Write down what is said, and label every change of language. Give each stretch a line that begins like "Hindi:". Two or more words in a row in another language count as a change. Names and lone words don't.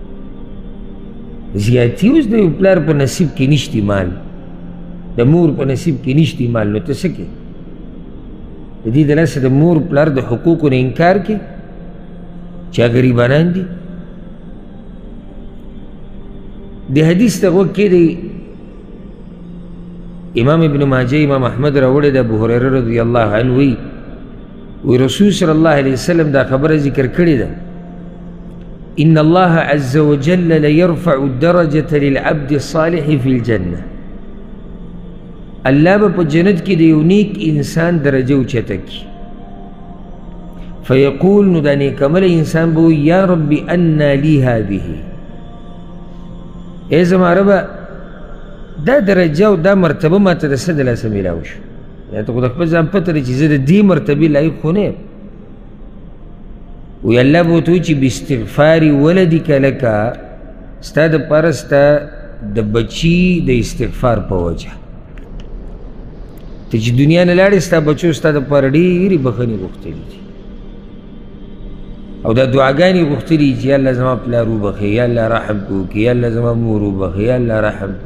Pashto: زیاتي اوس د یو پلار په نصیب کې نشتی مال، د مور په نصیب کې نشتی مال، نو ته څه کې د دې د لاسه د مور پلار د حقوقو نه انکار کې چې غریبانان دي. د حدیث ته غوږ کېږدئ، امام ابن ماجه امام احمد راوړی د ابو هریره
Arabic: رضی الله عنه
Pashto: وی رسول
Arabic: صلی الله علیه وسلم
Pashto: دا خبره ذکر کړې ده،
Arabic: ان الله عز وجل ليرفع الدرجة للعبد الصالح في الجنة.
Pashto: الله به په جنت کې د یو نیک انسان درجه اوچته کړي. فیقول نو دا نیک عمله انسان به وایي
Arabic: یا رب انا لی هذه،
Pashto: ای زما ربه دا درجه او دا مرتبه ما ته د څه د لاسه میلاو شو؟ یا ته خو د خپل ځان پته دی چې زه د دې مرتبې لایق خو نه یم. وی الله به ورته وایي چې
Arabic: باستغفار ولدک
Pashto: لکه ستا دپاره ستا د بچي د استغفار په وجه ته چې دنیا نه لاړې ستا بچو ستا دپاره ډېرې بښنې غوښتلي دي او دا دعاګانې غوښتلي چې یا الله زما پلار وبښې، یا الله رحم کو وکړي، یا الله زما مور وبښې، یا الله رحم کو.